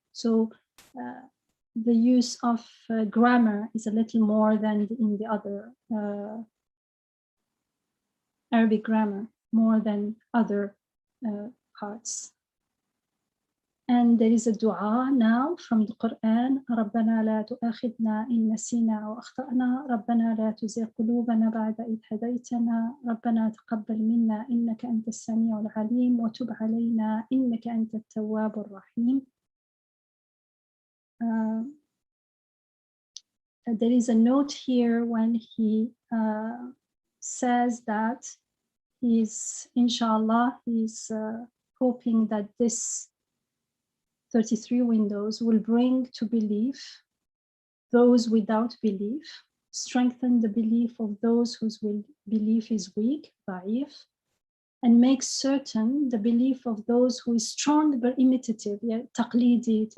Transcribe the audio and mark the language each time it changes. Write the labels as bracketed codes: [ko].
[en] So the use of grammar is a little more than in the other Arabic grammar, more than other parts. And there is a dua now from the Qur'an. [ar] ربنا لا تؤاخذنا إن نسينا أو أخطأنا ربنا لا تزغ قلوبنا بعد إذ هديتنا ربنا تقبل منا إنك أنت السميع العليم وتب علينا إنك أنت التواب الرحيم. [en] There is a note here when he says that he's, inshallah, he's hoping that this 33 windows will bring to belief those without belief, strengthen the belief of those whose belief is weak, da'if, and make certain the belief of those who is strong but imitative, taqlidi.